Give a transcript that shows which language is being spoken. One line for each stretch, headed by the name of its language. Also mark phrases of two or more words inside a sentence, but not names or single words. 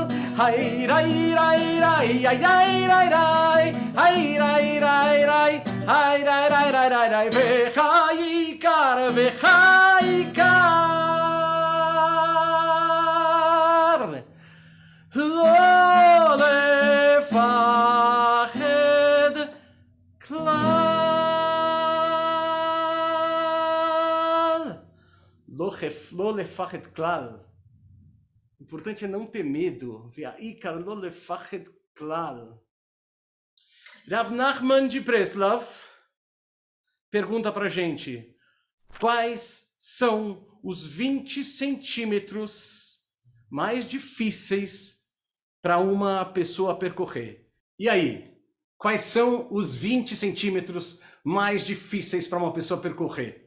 Hebrew: היי ריי ריי ריי היי ריי ריי ריי היי ריי ריי ריי היי ריי ריי ריי ריי ריי והעיקר, והעיקר, לא לפחד כלל. לא לפחד כלל.
Portuguese: O importante é não ter medo.
Hebrew: והעיקר לא לפחד כלל.
Portuguese: Rav Nachman de Breslav pergunta pra gente: quais são os 20 centímetros mais difíceis para uma pessoa percorrer? E aí? Quais são os 20 centímetros mais difíceis para uma pessoa percorrer?